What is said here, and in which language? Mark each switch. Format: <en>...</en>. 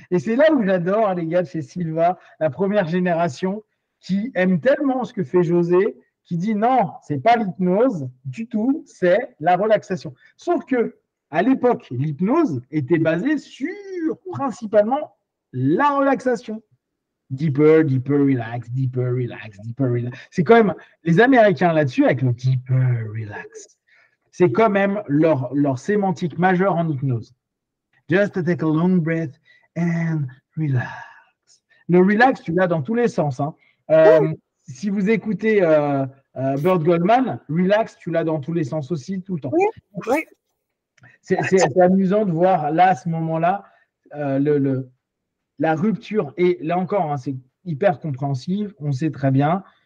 <fr>Et c'est là où j'adore les gars de chez Silva, la première génération, qui aime tellement ce que fait José, qui dit non, c'est pas l'hypnose du tout, c'est la relaxation. Sauf que à l'époque, l'hypnose était basée sur principalement la relaxation.</fr> <en>Deeper, deeper, relax, deeper, relax, deeper, relax.</en> <fr>C'est quand même les Américains là-dessus avec le deeper, relax. C'est quand même leur sémantique majeure en hypnose.</fr> <en>Just take a long breath and relax.</en> <fr>Le relax, tu l'as dans tous les sens. Hein. Si vous écoutez Burt Goldman, relax, tu l'as dans tous les sens aussi, tout le temps. Oui. C'est amusant de voir là, à ce moment-là, la rupture. Et là encore, hein, c'est hyper compréhensif. On sait très bien.</fr>